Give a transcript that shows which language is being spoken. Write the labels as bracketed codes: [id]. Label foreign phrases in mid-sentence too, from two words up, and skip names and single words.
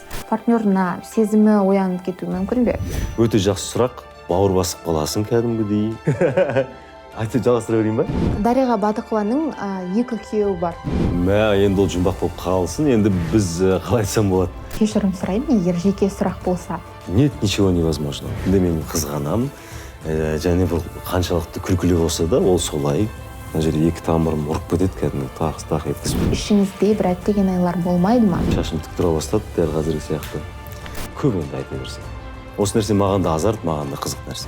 [kk] Партнерына сезімі оянып кетуі мүмкін бе? Өте жақсы сұрақ. Бауыр басып қаласың кәдімгідей. Айтып жалғастыра берейін ба? Дариға Бадықованың екі күйеуі бар. Енді ол жұмбақ болып қалсын. Енді біз қалай айтсам болады? Кешірім сұраймын, егер жеке сұрақ болса. [ru] Нет, ничего невозможно. [kk] Енді мен қызғанамын. Және бұл қаншалықты күлкілі болса да, ол солай. Мына жерде екі тамырым ұрып кетеді, кәдімгі тақ еткізіп. Ішіңізде бір әттеген айлар болмайды ма? Шашым тік тұра бастады, дәл қазіргі сияқты. Көп енді айта берсең. Осы нәрсе маған да азарт, маған да қызық нәрсе.